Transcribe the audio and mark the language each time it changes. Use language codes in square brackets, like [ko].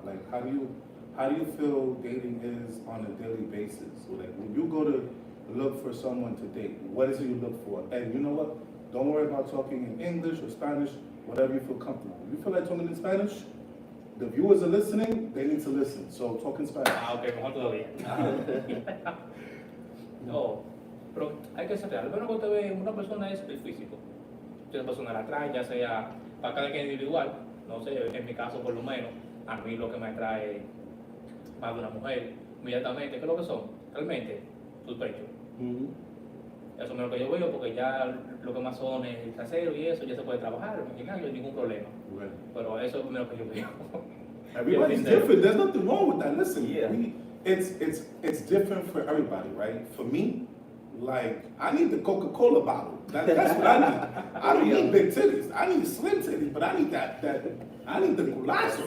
[en] Like, how do you feel dating is on a daily basis? Like when you go to look for someone to date, what is it you look for? And you know what? Don't worry about talking in English or Spanish, whatever you feel comfortable. If you feel like talking in Spanish, the viewers are listening, they need to listen. So talk in Spanish. [es] Ok, mejor todavía. No, pero hay que ser real. Lo primero que usted ve en una persona es el físico. Si una persona la atrae, ya sea para cada quien individual, no sé, en mi caso por lo menos, a mí lo que me atrae más de una mujer, inmediatamente, ¿qué es lo que son? Realmente, sus pechos. Eso es lo que yo veo, porque ya lo que más son es el trasero y eso, ya se puede trabajar, no hay ningún problema. [en] Right. [es] Pero eso es lo que yo veo. [en] Everybody's different. There's nothing wrong with that. Listen, Yeah. it's different for everybody, right? For me, like I need the Coca-Cola bottle. That's what I need. I don't need big titties. I need slim titties, but I need that I need the gulazo.